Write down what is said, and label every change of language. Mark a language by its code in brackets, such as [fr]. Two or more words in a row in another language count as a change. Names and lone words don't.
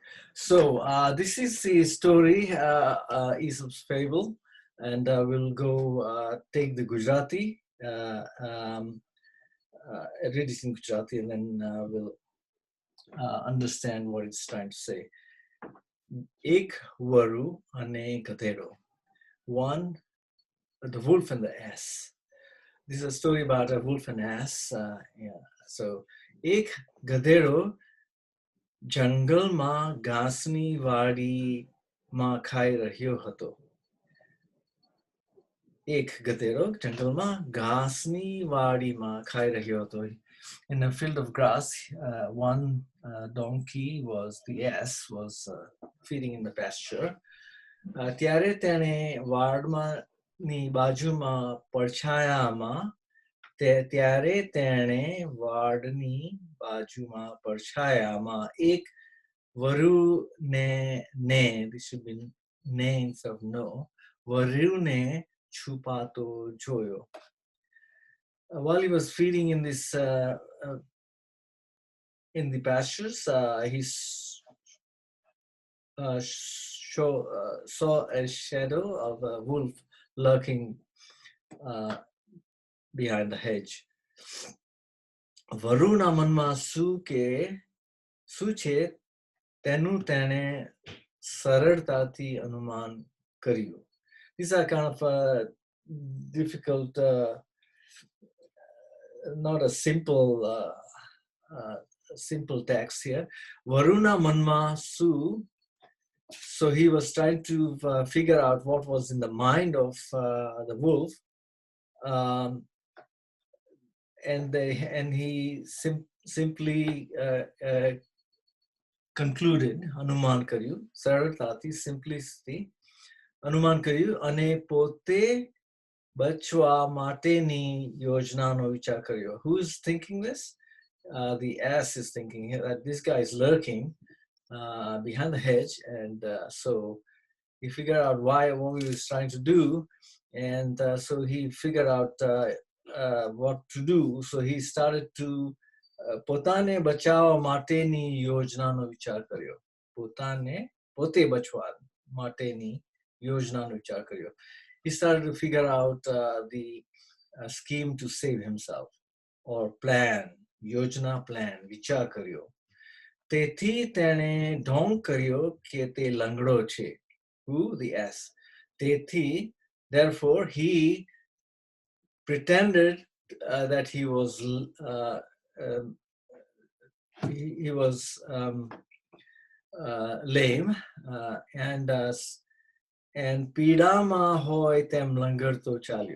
[en] So this is the story, Aesop's fable, and we'll go take the Gujarati, read it in Gujarati, and then we'll understand what it's trying to say. [gu] એક વરુ અને ગધેડો. [en] One, the wolf and the ass. This is a story about a wolf and ass. [gu] Yeah. So, એક ગધેડો જંગલમાં ઘાસની વાડીમાં ખાઈ રહ્યો હતો. એક ગધેડો જંગલમાં ઘાસની વાડીમાં ખાઈ રહ્યો હતો. [en] In a field of grass, one donkey the ass was feeding in the pasture. [gu] ત્યારે તેણે વાડની બાજુમાં પડછાયામાં ત્યારે તેણે વાડની બાજુમાં પડછાયામાં એક વરુને [en] this should be ne instead of no, [gu] વરુને છુપાતો જોયો. [en] While he was feeding in this in the pastures, he saw a shadow of a wolf lurking behind the hedge. [gu] વરુના મનમાં શું છે તેનું તેણે સરળતાથી અનુમાન કર્યું. [en] These are kind of difficult, not a simple text here. [gu] વરુના મનમાં શું? [en] So he was trying to figure out what was in the mind of the wolf. And he simply concluded, [gu] અનુમાન કર્યું, સરળતાથી, simplicity, અનુમાન કર્યું, અને પોતે બચવા માટેની યોજનાનો વિચાર કર્યું. [en] Who's thinking this? The ass is thinking that this guy is lurking behind the hedge, and so he figured out what he was trying to do, and so he figured out what to do. So he started to [gu] પોતાને બચાવવા માટેની યોજનાનો વિચાર કર્યો. પોતે બચવા માટેની યોજનાનો વિચાર કર્યો. [en] He started to figure out the scheme to save himself, or plan, [gu] યોજના plan, વિચાર કર્યો. તેથી તેણે ઢોંગ કર્યો કે તે લંગડો છે. [en] Who? The ass. તેથી, therefore, he pretended that he was lame, and [gu] પીડામાં હોય તેમ લંગડતો ચાલ્યો.